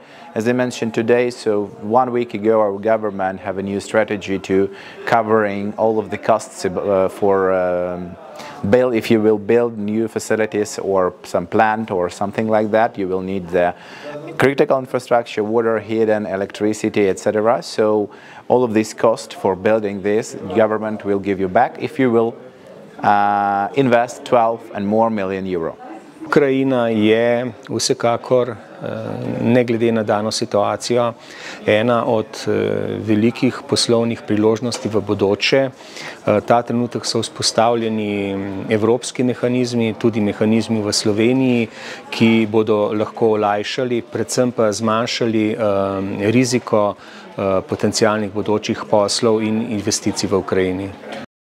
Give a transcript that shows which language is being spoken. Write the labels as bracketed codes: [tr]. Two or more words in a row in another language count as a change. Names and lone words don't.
[en] As I mentioned today, so 1 week ago our government have a new strategy to covering all of the costs if you will build new facilities or some plant or something like that, you will need the critical infrastructure, water, heating, electricity, etc. So all of this cost for building this, government will give you back if you will invest 12 and more million euro. [sl] Ukrajina je vsekakor, ne glede na dano situacijo, ena od velikih poslovnih priložnosti v bodoče. Ta trenutek so vzpostavljeni evropski mehanizmi, tudi mehanizmi v Sloveniji, ki bodo lahko olajšali, predvsem pa zmanjšali riziko potencialnih bodočih poslov in investicij v Ukrajini.